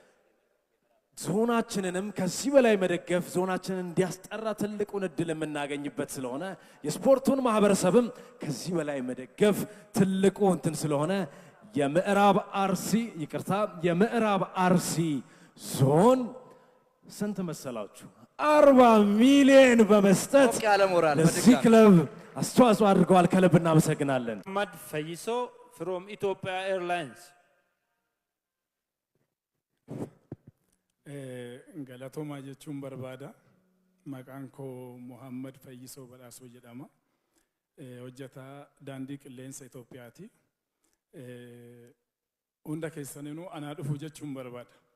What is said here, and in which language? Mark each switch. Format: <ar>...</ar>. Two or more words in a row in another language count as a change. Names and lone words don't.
<am>ዞናችንንም ከዚህ በላይ መደገፍ ዞናችንን እንዲያስጠራ ትልቁን እድል የምናገኝበት ስለሆነ የስፖርቱን ማህበረሰብም ከዚህ በላይ መደገፍ ትልቁ እንትን ስለሆነ የምዕራብ አርሲ ይቅርታ የምዕራብ አርሲ ዞን ስንት መሰላችሁ? 40 ሚሊዮን በመስጠት ለዚህ ክለብ አስተዋጽኦ አድርገዋል። ከልብ እናመሰግናለን።</am> <en>መሐመድ ፈይሶ from Ethiopia Airlines</en> <om>galatoomaa jechuun barbaada. Maqaan koo Muhammad Fayyisoo Badhaasoo jedhama. Hojjetaa daandii qilleensa Itoophiyaati. Hunda keessaniinuu anaa dhufu jechuun barbaada.</om>